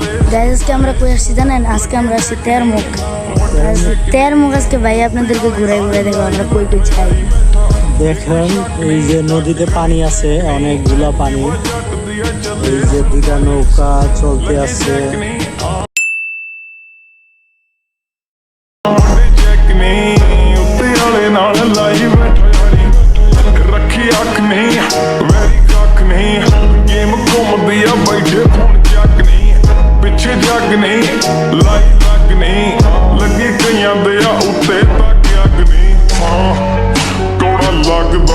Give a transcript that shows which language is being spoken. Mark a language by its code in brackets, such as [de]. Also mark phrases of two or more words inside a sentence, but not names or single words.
[bn] গাইজ আজকে আমরা কই আসছি জানেন? আজকে আমরা আসছি তেরমুখ। তেরমুখ আজকে ভাই আপনাদেরকে ঘুরাই ঘুরাই দেখো আমরা কই কই যাই। দেখেন এই যে নদীতে পানি আছে, অনেকগুলা পানি। এই যে দুটা নৌকা চলতে আছে। [pa] ਪਿੱਛੇ ਜੱਗ ਨਹੀਂ ਲਾਈ ਲੱਗ ਨਹੀਂ ਲੱਗੇ ਕਈਆਂ ਦੇ ਆ ਉੱਤੇ ਤੱਕ ਅੱਗ ਨਹੀਂ ਟੋੜਾ ਲੱਗਦਾ